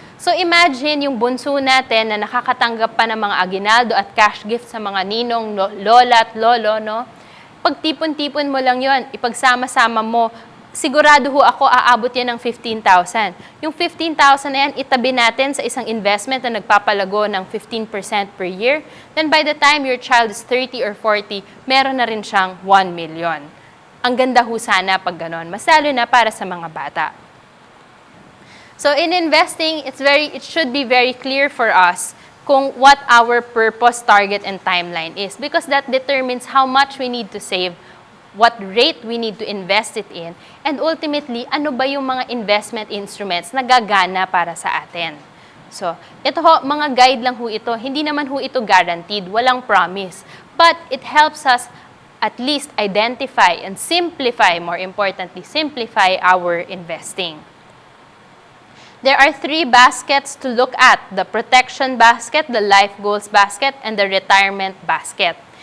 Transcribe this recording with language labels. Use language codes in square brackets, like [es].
[tl] So imagine yung bunso natin na nakakatanggap pa ng mga aginaldo at cash gift sa mga ninong, lola at lolo, no? Pagtipon-tipon mo lang yon, ipagsama-sama mo, sigurado ho ako aabot yan ng 15,000. Yung 15,000 na yan, itabi natin sa isang investment na nagpapalago ng 15% per year. [en] Then by the time your child is 30 or 40, meron na rin siyang 1 million. [tl] ang ganda ho sana pag ganon, mas lalo na para sa mga bata. [en] So in investing, it should be very clear for us kung what our purpose, target, and timeline is, because that determines how much we need to save, what rate we need to invest it in, and ultimately, [tl] ano ba yung mga investment instruments na gagana para sa atin. So, ito ho, mga guide lang ho ito. Hindi naman ho ito guaranteed, walang promise. [en] But it helps us at least identify and simplify, more importantly, simplify our investing. There are 3 baskets to look at: the protection basket, the life goals basket, and the retirement basket.